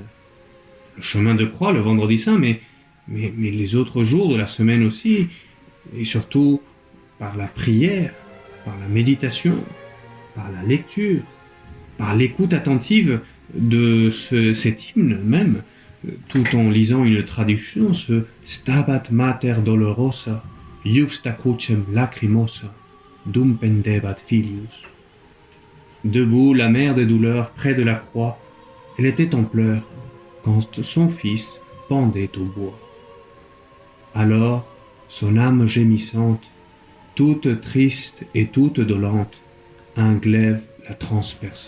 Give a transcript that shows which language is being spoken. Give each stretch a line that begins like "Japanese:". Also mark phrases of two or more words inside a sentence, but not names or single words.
French: Le chemin de croix, le vendredi saint, mais les autres jours de la semaine aussi, et surtout par la prière, par la méditation, par la lecture, par l'écoute attentive de cet hymne même, tout en lisant une traduction, ce
Latin: Stabat Mater Dolorosa, Juxta crucem lacrimosa, dum pendebat filius.
French: Debout, la mère des douleurs, près de la croix, elle était en pleurs, quand son fils pendait au bois. Alors, son âme gémissante, toute triste et toute dolente, un glaive la transperça.